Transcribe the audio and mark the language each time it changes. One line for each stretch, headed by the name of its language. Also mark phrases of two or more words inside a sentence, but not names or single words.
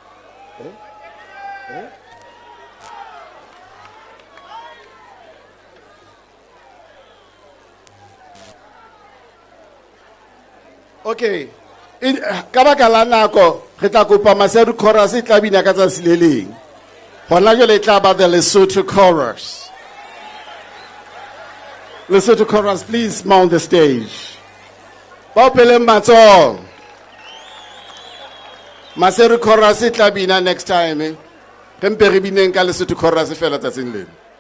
Southern Sotho: Okay, ka baka la nako re tla kopa Maseru chorus e tla bina ka tsatsi le leng. Hona jwale e tla ba
English: the Lesotho chorus. Lesotho chorus, please mount the stage.
Southern Sotho: Bopele matso. Maseru chorus e tla bina
English: next time.
Southern Sotho: Rempe re bineng ka
English: Lesotho chorus
Southern Sotho: fela tsatsing lena.